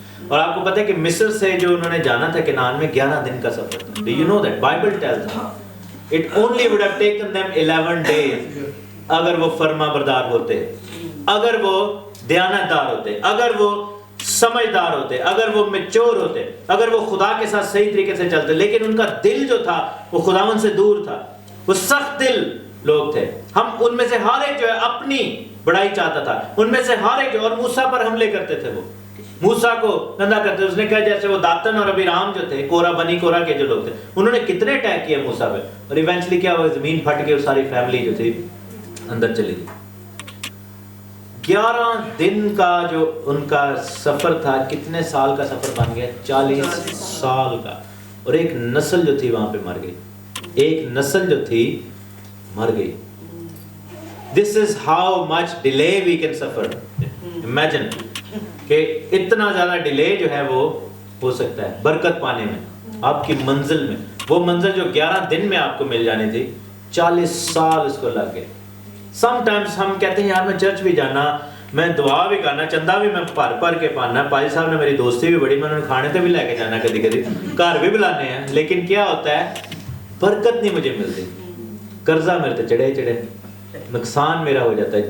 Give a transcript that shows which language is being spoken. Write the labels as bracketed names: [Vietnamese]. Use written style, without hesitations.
[Urdu] اور آپ کو پتہ ہے کہ مصر سے جو انہوں نے جانا تھا کنعان میں, 11 دن کا سفر تھا. [English] Do you know that? Bible tells us it only would have taken them 11 days [Urdu] اگر وہ فرما بردار ہوتے. اگر وہ دیانتدار ہوتے, اگر وہ سمجھدار ہوتے, اگر وہ میچور ہوتے, اگر وہ خدا کے ساتھ صحیح طریقے سے چلتے, لیکن ان کا دل جو تھا وہ خداوند سے دور تھا, وہ سخت دل لوگ تھے. ہم ان میں سے ہر ایک جو ہے اپنی بڑائی چاہتا تھا, ان میں سے ہر ایک جو, اور موسیٰ پر حملے کرتے تھے, وہ موسیٰ کو گندا کرتے. اس نے کہا جیسے وہ داتن اور ابیرام جو تھے, کورا بنی کورا کے جو لوگ تھے, انہوں نے کتنے اٹیک کیے موسیٰ پہ, اور ایونچولی کیا ہوا, زمین پھٹ کے ساری فیملی جو تھی اندر چلی گئی. 11 دن کا جو ان کا سفر تھا, کتنے سال کا سفر بن گیا, 40 سال کا. اور ایک نسل جو تھی وہاں پہ مر گئی, ایک نسل جو تھی مر گئی. [English] This is how much delay we can suffer. [Urdu] Imagine کہ اتنا زیادہ ڈیلے جو ہے وہ ہو سکتا ہے برکت پانے میں, آپ کی منزل میں. وہ منزل جو 11 دن میں آپ کو مل جانی تھی, 40 سال اس کو لگ گئے. سم ٹائمس ہم کہتے ہیں یار [Punjabi] میں چرچ بھی جانا, میں دعا بھی کرنا, چندہ بھی میں پر کے پانا, پائی صاحب نے میری دوستی بھی بڑی, میں انہوں نے کھانے تے بھی لے کے جانا, کدی کدی گھر بھی بلانے ہیں, [Urdu] لیکن کیا ہوتا ہے, برکت نہیں مجھے ملتی, قرضہ میرے تے چڑھے, نقصان میرا ہو جاتا ہے.